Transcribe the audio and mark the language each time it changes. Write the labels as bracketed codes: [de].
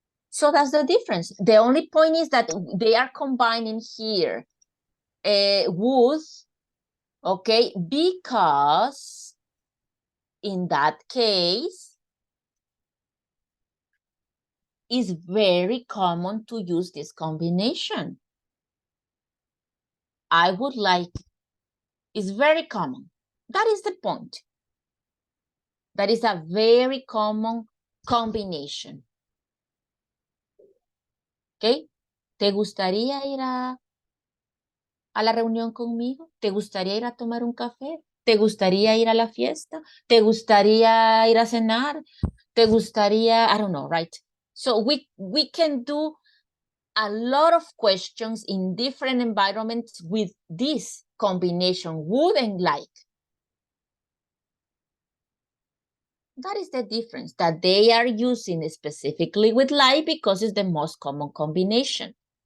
[en] So that's the difference. The only point is that they are combining here would, okay, because in that case, it's very common to use this combination. I would like, is very common. That is the point. That is a very common combination. [es] ¿Ok? ¿Te gustaría ir a la reunión conmigo? ¿Te gustaría ir a tomar un café? ¿Te gustaría ir a la fiesta? ¿Te gustaría ir a cenar? ¿Te gustaría, [en] I don't know, right? So we can do a lot of questions in different environments with this combination, would and like. That is the difference, that they are using specifically with like because it's the most common combination.